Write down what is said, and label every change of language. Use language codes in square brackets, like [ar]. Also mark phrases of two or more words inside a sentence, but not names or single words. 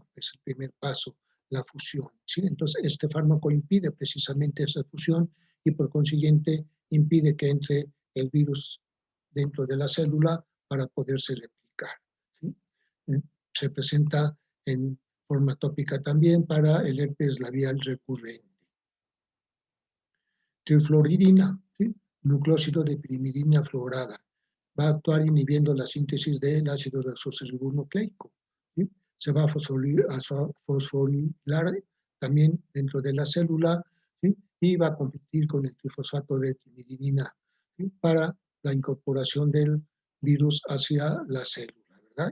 [es] Es el primer paso, la fusión, ¿sí? Entonces, este fármaco impide precisamente esa fusión y por consiguiente impide que entre el virus dentro de la célula para poderse replicar, ¿sí? Se presenta en forma tópica también para el herpes labial recurrente. Trifluoridina, ¿sí? Nucleósido de pirimidina fluorada. Va a actuar inhibiendo la síntesis del ácido desoxirribonucleico, ¿sí? Se va a fosforilar también dentro de la célula, ¿sí? Y va a competir con el trifosfato de timidina, ¿sí? Para la incorporación del virus hacia la célula, ¿verdad?